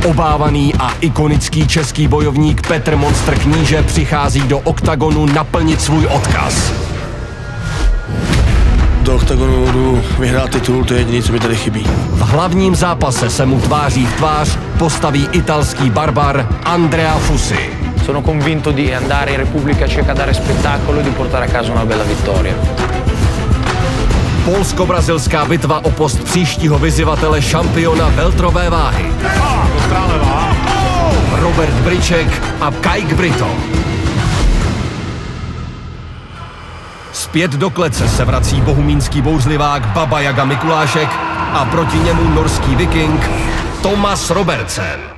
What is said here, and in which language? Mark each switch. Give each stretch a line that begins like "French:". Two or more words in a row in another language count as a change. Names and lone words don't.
Czech: Obávaný a ikonický český bojovník Petr Monster Kníže přichází do oktagonu naplnit svůj odkaz. Do oktagonu jdu vyhrát titul, to je jediné, co mi tady chybí. V hlavním zápase se mu tváří v tvář postaví italský barbar Andrea Fusi.
Italian: Sono convinto di andare in Repubblica Ceca a dare spettacolo e di portare a casa una bella vittoria.
Czech: Polsko-brazilská bitva o post příštího vyzývatele šampiona welterové váhy. Robert Bryček a Kajk Brito. Zpět do klece se vrací bohumínský bouřlivák Baba Jaga Mikulášek a proti němu norský viking Thomas Robertsen.